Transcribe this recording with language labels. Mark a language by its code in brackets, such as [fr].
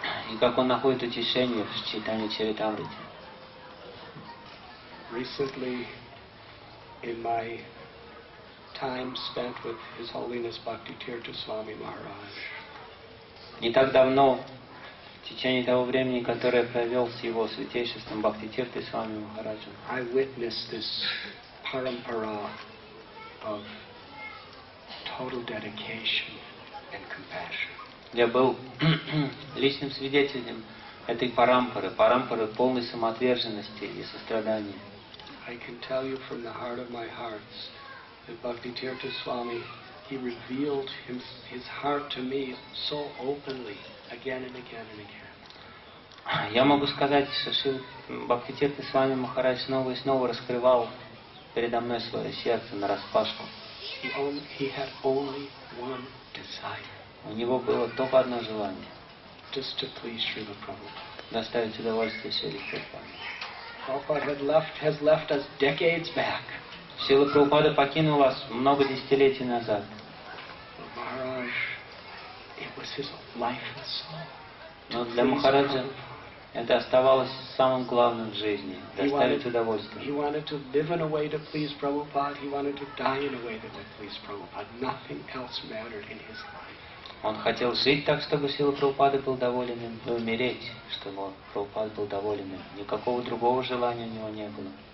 [ru] И как он находит утешение в Чайтанья Чаритамрите. [en] Recently, in my time spent with His Holiness Bhakti-Tirtha Swami Maharaj, [ru] не так давно, в течение того времени, которое я провел с его святейшеством Бхакти-Тиртой Свами Махараджем, [en] I witnessed this parampara of total dedication and compassion. [ru] Я был личным свидетелем этой парампары полной самоотверженности и сострадания. [en] I can tell you from the heart of my hearts that Bhakti-Tirtha Swami, he revealed his heart to me so openly, again and again and again. [ru] Я могу сказать, что Бхакти-Тиртха Свами Махарадж снова и снова раскрывал передо мной свое сердце нараспашку. [en] He had only one desire. [ru] У него было только одно желание. [en] Just to please Srila Prabhupada. [ru] Доставить удовольствие Шриле Прабхупаде. [en] Prabhupada has left us decades back. [ru] Шрила Прабхупада покинул вас много десятилетий назад. [en] Maharaj, it was his life and soul. [ru] Но для Махараджа это оставалось самым главным в жизни – доставить удовольствие. [en] He wanted to live in a way to please Prabhupada. He wanted to die in a way that would please Prabhupada. Nothing else mattered in his life. [ru] Он хотел жить так, чтобы Шрила Прабхупада был доволен им, и умереть, чтобы Прабхупада был доволен им. Никакого другого желания у него не было.